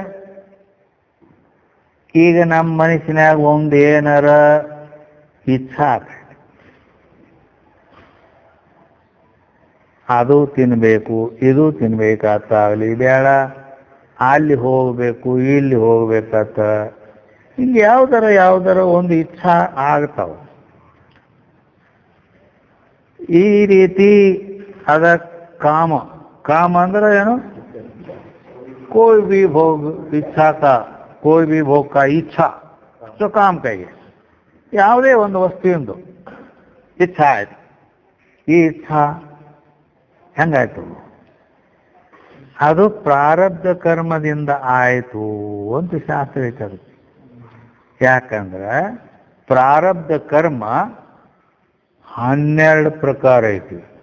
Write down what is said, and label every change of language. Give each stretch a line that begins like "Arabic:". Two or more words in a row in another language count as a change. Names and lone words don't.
Kannada: ಈಗ ನಮ್ಮ ಮನಸ್ಸಿನಾಗ ಒಂದು ಏನಾರ ಇಚ್ಛಾ ಅದು ತಿನ್ಬೇಕು ಇದು ತಿನ್ಬೇಕಾಗ್ಲಿ, ಬೇಡ ಅಲ್ಲಿ ಹೋಗ್ಬೇಕು ಇಲ್ಲಿ ಹೋಗ್ಬೇಕತ್ತ, ಹಿಂಗೆ ಯಾವ್ದಾರ ಒಂದು ಇಚ್ಛಾ ಆಗ್ತಾವ. ಈ ರೀತಿ ಅದ ಕಾಮ ಅಂದ್ರೆ ಏನು?
Hindi: कोई भी भोग इच्छा का कोई भी भोग का इच्छा काम
Kannada: ಕೈಗೆ ಯಾವುದೇ ಒಂದು ವಸ್ತುವಿಂದು ಇಚ್ಛಾ ಆಯ್ತು, ಈ ಇಚ್ಛಾ ಹೆಂಗಾಯ್ತು? ಅದು ಪ್ರಾರಬ್ಧ ಕರ್ಮದಿಂದ ಆಯಿತು ಅಂತ ಶಾಸ್ತ್ರ ಐತೆ. ಅದು ಯಾಕಂದ್ರೆ ಪ್ರಾರಬ್ಧ ಕರ್ಮ 12 ಪ್ರಕಾರ ಐತಿ.